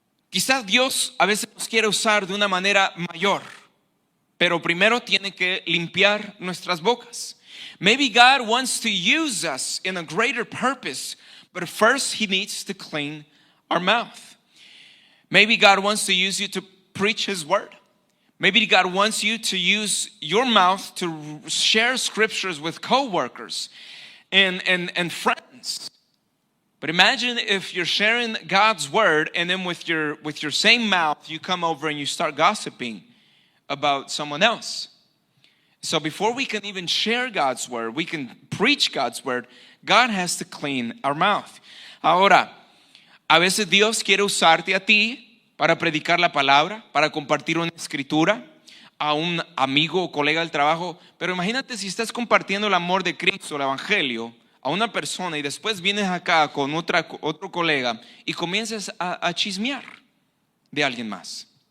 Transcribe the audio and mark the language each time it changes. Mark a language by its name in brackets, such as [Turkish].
[Spanish] Quizás Dios a veces nos quiere usar de una manera mayor, pero primero tiene que limpiar nuestras bocas. [English] Maybe God wants to use us in a greater purpose, but first He needs to clean our mouth. Maybe God wants to use you to preach His word. Maybe God wants you to use your mouth to share scriptures with co-workers and friends. But imagine if you're sharing God's word, and then with your same mouth you come over and you start gossiping about someone else. So before we can even share God's word, we can preach God's word, God has to clean our mouth. [Spanish] Ahora, a veces Dios quiere usarte a ti para predicar la palabra, para compartir una escritura a un amigo o colega del trabajo. Pero imagínate si estás compartiendo el amor de Cristo, el evangelio, a una persona, y después vienes acá con otro colega y comienzas a chismear de alguien más.